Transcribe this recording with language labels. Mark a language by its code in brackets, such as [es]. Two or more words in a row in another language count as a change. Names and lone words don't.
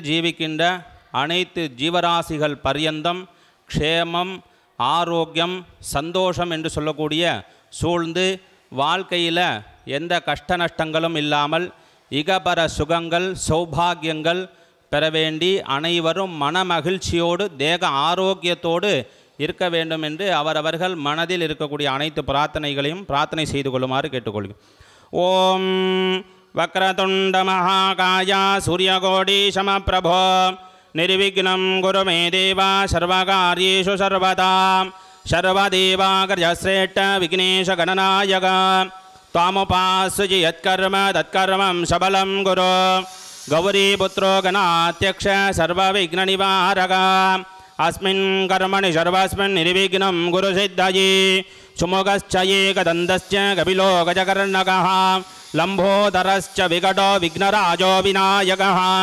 [ta] ஜீவிக்கின்ற அனைத்து ஜீவராசிகள் பரியந்தம் க்ஷேமம் ஆரோக்கியம் சந்தோஷம் என்று சொல்லக்கூடிய சூழ்ந்து வாழ்க்கையில் எந்த கஷ்ட நஷ்டங்களும் இல்லாமல் இகபர சுகங்கள் சௌபாகியங்கள் பெற வேண்டி அனைவரும் மனமகிழ்ச்சியோடு தேக ஆரோக்கியத்தோடு இருக்க வேண்டும் என்று அவரவர்கள் மனதில் இருக்கக்கூடிய அனைத்து பிரார்த்தனைகளையும் பிரார்த்தனை செய்து கொள்ளுமாறு கேட்டுக்கொள்கிறேன். [sa] ओम् वक्रतुण्ड महाकाय सूर्यकोटि समप्रभ निर्विघ्नं गुरु मे देवा सर्वकार्येषु सर्वदा सर्वदेवाग्रजश्रेष्ठ विघ्नेश गणनायक त्वामुपास्सुचि यत्कर्म तत्कर्मं सबलं गुरु गौरीपुत्रो गणाध्यक्ष सर्वविघ्ननिवारक अस्मिन् कर्मणि सर्वस्मिन् निर्विघ्नं गुरुसिद्धये सुमुखश्च एकदन्तश्च कपिलो गजकर्णकः लम्बोदरश्च विकटो विघ्नराजो विनायकः